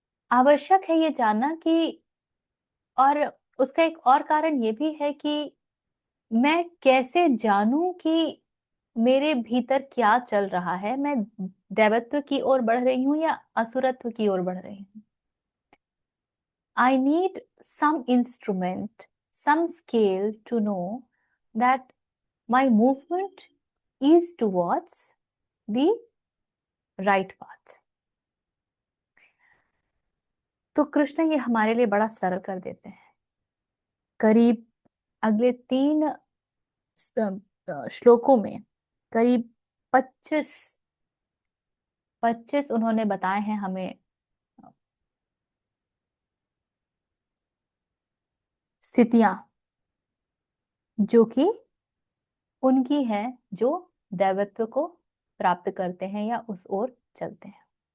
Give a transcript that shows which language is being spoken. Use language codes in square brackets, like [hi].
[hi] आवश्यक है ये जानना कि, और उसका एक और कारण ये भी है कि मैं कैसे जानूं कि मेरे भीतर क्या चल रहा है। मैं दैवत्व की ओर बढ़ रही हूँ या असुरत्व की ओर बढ़ रही हूँ। [en] I need some instrument, some scale to know that my movement is towards the right path. [hi] तो कृष्ण ये हमारे लिए बड़ा सरल कर देते हैं। करीब अगले 3 श्लोकों में करीब 25 उन्होंने बताए हैं हमें स्थितियां, जो कि उनकी है, जो दैवत्व को प्राप्त करते हैं या उस ओर चलते हैं।